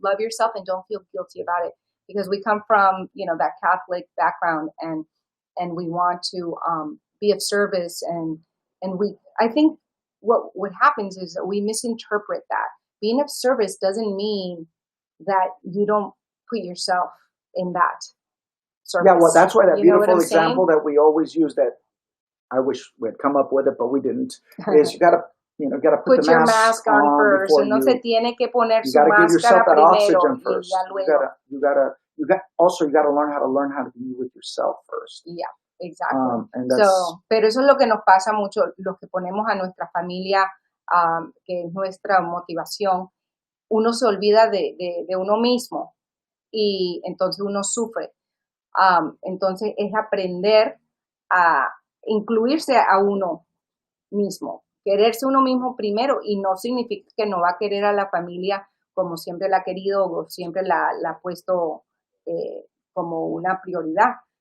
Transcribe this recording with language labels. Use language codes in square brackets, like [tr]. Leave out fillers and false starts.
[en] Love yourself and don't feel guilty about it. Because we come from, that Catholic background and we want to be of service and I think what happens is that we misinterpret that. Being of service doesn't mean that you don't put yourself in that service. Yeah, well, that's why that beautiful example that we always use, that I wish we had come up with it, but we didn't, is you got to put your mask on first. [es] Uno se tiene que poner su máscara primero. [en] First. You got to learn how to be with yourself first. Yeah. Exacto. [es] Pero eso es lo que nos pasa mucho, los que ponemos a nuestra familia, que es nuestra motivación. Uno se olvida de uno mismo y entonces uno sufre. Entonces es aprender a incluirse a uno mismo, quererse uno mismo primero, y no significa que no va a querer a la familia como siempre la ha querido o siempre la ha puesto como una prioridad.